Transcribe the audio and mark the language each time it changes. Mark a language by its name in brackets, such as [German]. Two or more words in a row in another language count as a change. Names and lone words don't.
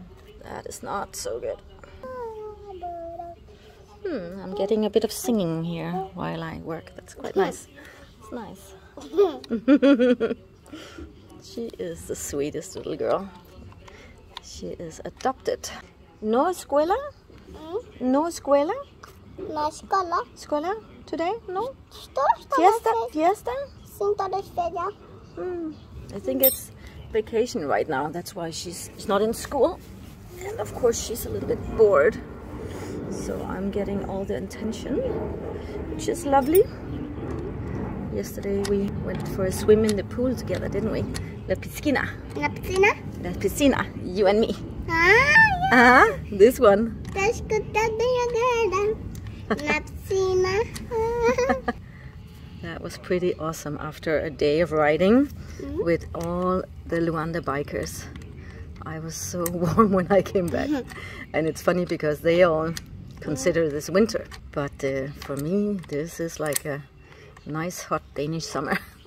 [English] That is not so good. I'm getting a bit of singing here while I work. That's quite nice. It's nice. She is the sweetest little girl. She is adopted. [Spanish] No escuela? No escuela? [Portuguese] Na escola. [Spanish] Escuela today? No? Fiesta? Fiesta? Fiesta? [English] I think it's vacation right now. That's why she's not in school. And of course she's a little bit bored. So I'm getting all the attention, which is lovely. Yesterday we went for a swim in the pool together, didn't we? [Spanish] La piscina. La piscina? La piscina, [English] you and me. Ah, This one. that's good. [Spanish] La piscina. [English] That was pretty awesome after a day of riding with all the Luanda bikers. I was so warm when I came back. And it's funny because they all consider this winter, but for me this is like a nice hot Danish summer.